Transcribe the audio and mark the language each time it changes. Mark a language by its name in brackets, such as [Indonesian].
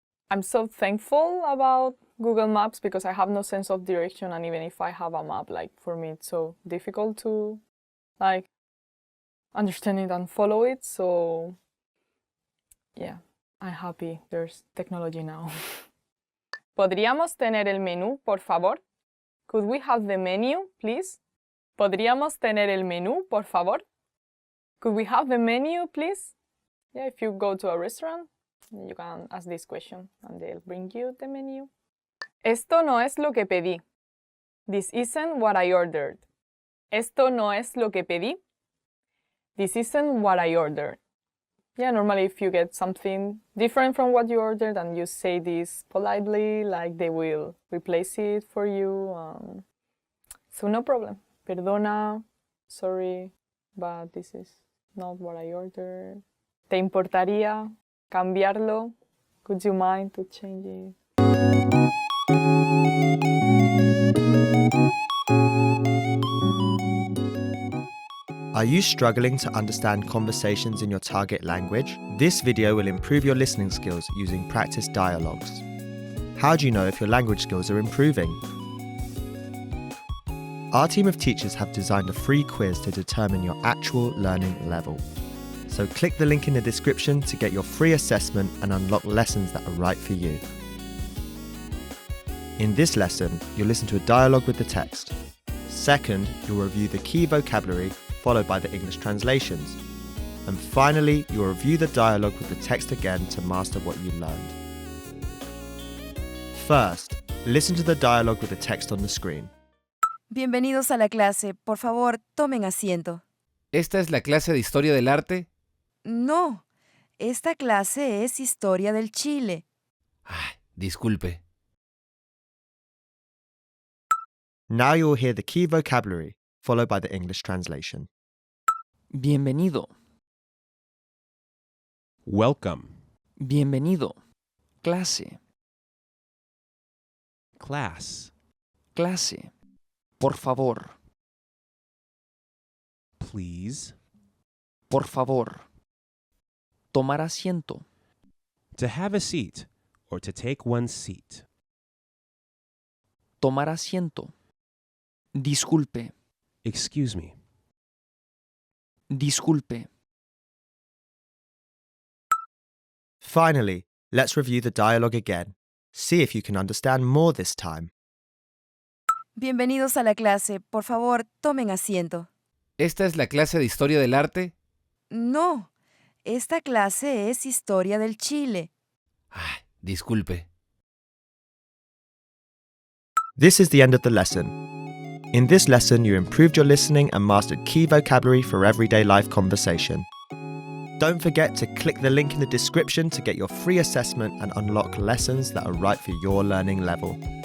[English] I'm so thankful about Google Maps because I have no sense of direction, and even if I have a map, like for me it's so difficult to like understand it and follow it. So yeah, I'm happy there's technology now. [Spanish] ¿Podríamos tener el menú, por favor? [English] Could we have the menu, please? [Spanish] ¿Podríamos tener el menú, por favor? [English] Could we have the menu, please? Yeah, if you go to a restaurant, you can ask this question and they'll bring you the menu. [Spanish] Esto no es lo que pedí. [English] This isn't what I ordered. [Spanish] Esto no es lo que pedí. [English] This isn't what I ordered. Yeah, normally if you get something different from what you ordered and you say this politely, like they will replace it for you. So no problem. [Spanish] Perdona, [English] sorry, but this is not what I ordered. [Spanish] ¿Te importaría cambiarlo? [English] Would you mind to change it? Are you struggling to understand conversations in your target language? This video will improve your listening skills using practice dialogues. How do you know if your language skills are improving? Our team of teachers have designed a free quiz to determine your actual learning level. So click the link in the description to get your free assessment and unlock lessons that are right for you. In this lesson, you'll listen to a dialogue with the text. Second, you'll review the key vocabulary followed by the English translations. And finally, you'll review the dialogue with the text again to master what you learned. First, listen to the dialogue with the text on the screen. [Spanish] Bienvenidos a la clase. Por favor, tomen asiento. ¿Esta es la clase de Historia del Arte? No, esta clase es Historia del Chile. Disculpe. [English] Now you'll hear the key vocabulary, followed by the English translation. [Spanish] Bienvenido. [English] Welcome. [Spanish] Bienvenido. Clase. [English] Class. [Spanish] Clase. Por favor. [English] Please. [Spanish] Por favor. Tomar asiento. [English] To have a seat or to take one's seat. [Spanish] Tomar asiento. Disculpe. [English] Excuse me. [Spanish] Disculpe. [English] Finally, let's review the dialogue again. See if you can understand more this time. [Spanish] Bienvenidos a la clase. Por favor, tomen asiento. ¿Esta es la clase de Historia del Arte? No, esta clase es Historia del Chile. Disculpe. [English] This is the end of the lesson. In this lesson, you improved your listening and mastered key vocabulary for everyday life conversation. Don't forget to click the link in the description to get your free assessment and unlock lessons that are right for your learning level.